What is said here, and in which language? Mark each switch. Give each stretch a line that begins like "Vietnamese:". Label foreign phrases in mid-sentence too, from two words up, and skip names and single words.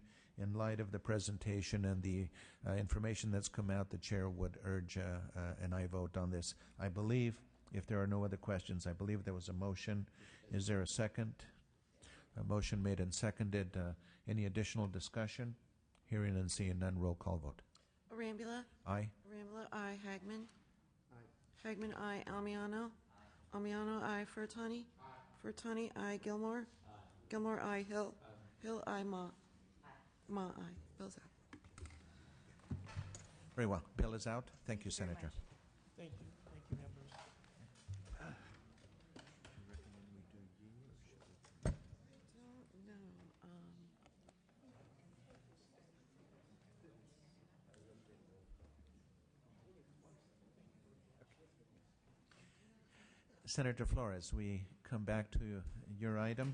English: In light of the presentation and the information that's come out, the chair would urge an aye vote on this. I believe, if there are no other questions, I believe there was a motion. Is there a second? A motion made and seconded. Any additional discussion? Hearing and seeing none, roll call vote. Arambula? Aye. Arambula, aye. Hagman? Aye. Hagman, aye. Almiano? Aye. Almiano, aye. Furtani? Aye. Furtani, aye. Gilmore? Aye. Gilmore, aye. Hill? Aye. Hill, aye. Ma? Ma, aye. Bill's out. Very well. Bill is out. Thank you, Senator. Thank you. Thank you, members. No. Senator Flores, we come back to your item.